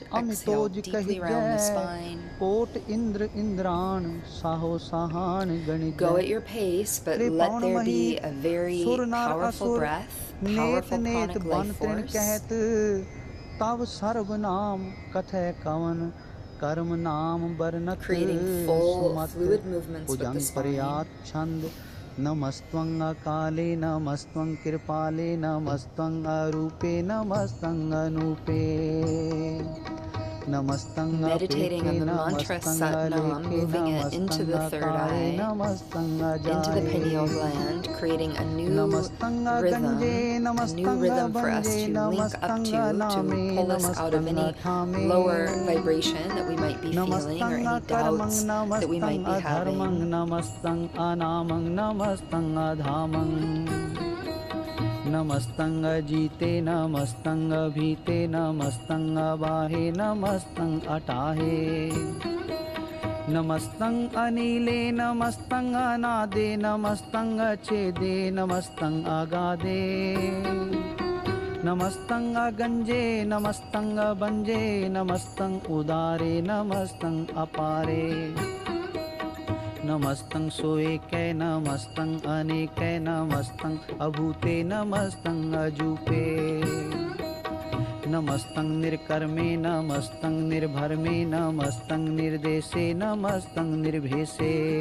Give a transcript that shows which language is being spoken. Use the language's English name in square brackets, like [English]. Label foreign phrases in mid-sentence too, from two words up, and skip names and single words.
[English] Exhale, deeply round the spine. Go at your pace, but let there be a very powerful breath, powerful pranic life force. Creating full fluid movements with the spine. [Punjabi] ਨਮਸਤੰ ਅਕਾਲੇ ਨਮਸਤੰ ਕ੍ਰਿਪਾਲੇ ਨਮਸਤੰ ਅਰੂਪੇ ਨਮਸਤੰ ਅਨੂਪੇ. [English] Meditating on the mantra Sat Nam, moving it into the third eye, into the pineal gland, creating a new rhythm for us to link up to pull us out of any lower vibration that we might be feeling or any doubts that we might be having. [Punjabi] ਨਮਸਤੰ ਅਨਾਮੰ ਨਮਸਤੰ ਅਧਾਮੰ. ਨਮਸਤੰ ਅਜੀਤੇ ਨਮਸਤੰ ਅਭੀਤੇ ਨਮਸਤੰ ਅਬਾਹੇ ਨਮਸਤੰ ਅਤਾਹੇ. ਨਮਸਤੰ ਅਨੀਲੇ ਨਮਸਤੰ ਅਨਾਦੇ ਨਮਸਤੰ ਅਛੇਦੇ ਨਮਸਤੰ ਅਗਾਧੇ ਨਮਸਤੰ ਅਗੰਜੇ ਨਮਸਤੰ ਅਭੰਜੇ ਨਮਸਤੰ ਉਦਾਰੇ ਨਮਸਤੰ ਅਪਾਰੇ ਨਮਸਤੰ ਸੁਏਕੈ ਨਮਸਤੰ ਅਨੇਕੈ ਨਮਸਤੰ ਅਭੂਤੇ ਨਮਸਤੰ ਅਜੂਪੇ ਨਮਸਤੰ ਨ੍ਰਿਕਰਮੇ ਨਮਸਤੰ ਨ੍ਰਿਭਰਮੇ ਨਮਸਤੰ ਨ੍ਰਿਦੇਸੇ ਨਮਸਤੰ ਨ੍ਰਿਭੇਸੇ